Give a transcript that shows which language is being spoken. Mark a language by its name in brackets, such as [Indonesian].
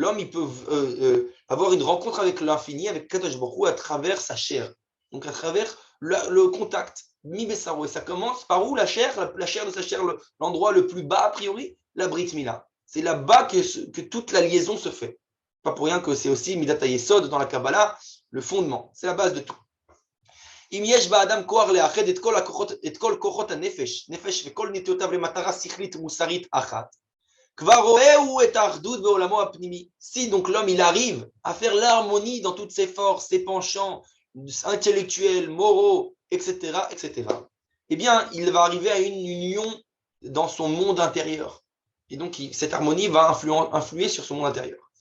[French] L'homme, il peut avoir une rencontre avec l'infini, avec Kadosh Baruch Hu, à travers sa chair, donc à travers le contact. [Hebrew] Mi Bessaro. [French] Et ça commence par où la chair de sa chair, l'endroit le plus bas a priori, la Brit Mila. C'est là-bas que toute la liaison se fait. Pas pour rien que c'est aussi Midat HaYesod dans la Kabbalah, le fondement. C'est la base de tout. [Hebrew] אם יש באדם כוח לאחד את כל כוחות הנפש, נפש וכל נטיותיו למטרה שכלית מוסרית אחת, כבר רואה את האחדות בעולמו הפנימי. [French] Si donc l'homme il arrive à faire l'harmonie dans toutes ses forces, ses penchants intellectuels, moraux, etc., etc., eh bien, il va arriver à une union dans son monde intérieur. Et donc, cette harmonie va influer sur son monde intérieur.